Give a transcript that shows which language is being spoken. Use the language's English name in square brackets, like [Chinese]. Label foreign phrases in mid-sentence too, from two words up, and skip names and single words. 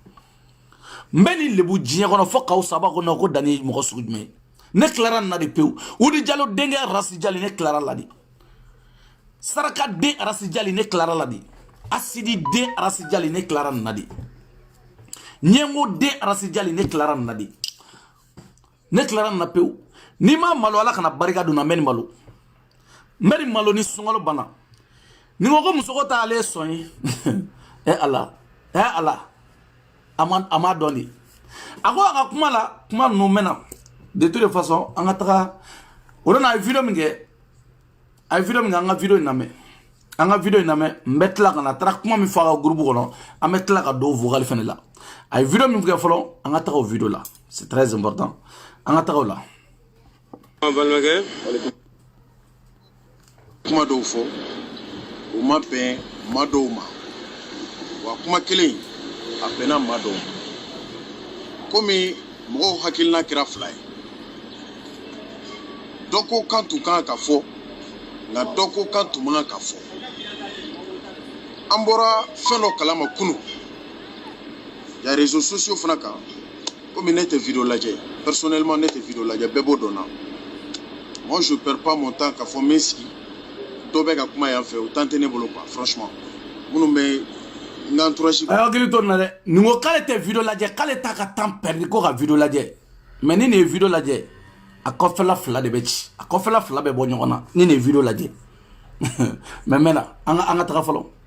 [Bambara] diɲɛ kɔnɔ fɔ k'aw saba ko non ko danni ye mɔgɔ sugu jumɛn ne tilara nin na de pewu Udi Diallo denkɛ Rasi Jali ne tilara la de saraka den Rasi Jali ne tilara la de asidi den Rasi Jali ne tilara nin na de ɲɛngo den Rasi Jali ne tilara nin na de ne tilara nin na pewu ni ma malo ala kana barika don na mɛ nin malo ni sunkalo bana ni ko muso ko ta ale sɔn ye ala a ma dɔn de a ko a ka kuma ninnu mɛnna de [French] toute façon [Bambara] an ka taga o de na a ye video min kɛ an ka video in lamɛn n bɛ tila ka na a taara kuma min fɔ a ka groupe kɔnɔ an bɛ tila ka don vocal fɛnɛ la a ye video min kɛ fɔlɔ an ka taga o video la [French] c'est très important [Bambara] an ka taga o la balimakɛ kuma dɔw fɔ o ma bɛn ma dɔw ma wa kuma kelen a bɛnna ma dɔw ma komi mɔgɔw hakilina kɛra fila ye doko kan tu kan ka fɔ nka doko kan tu man ka fɔ an bɔra fɛn dɔ kalama kunu ya [French] réseaux sociaux [Bambara] fana kan komi ne tɛ vidéo lajɛ personnellement ne tɛ vidéo lajɛ bɛɛ b'o dɔn na [French] moi je perds pas mon temps [Bambara] ka fɔ n bɛ sigi dɔ bɛ ka kuma yan fɛ o temps tɛ ne bolo [French] quoi franchement [Bambara] minnu bɛ n ka entourage. a hakili to nin na dɛ nin ko k'ale tɛ vidéo lajɛ k'ale t'a ka [French] temps perdu [Bambara] ko ka vidéo lajɛ mais ni nin ye vidéo lajɛ a kɔfɛla fila de bɛ ci a kɔfɛla fila bɛ bɔ ɲɔgɔn na ni nin ye vidéo lajɛ mais mɛnna an ka taga fɔlɔ.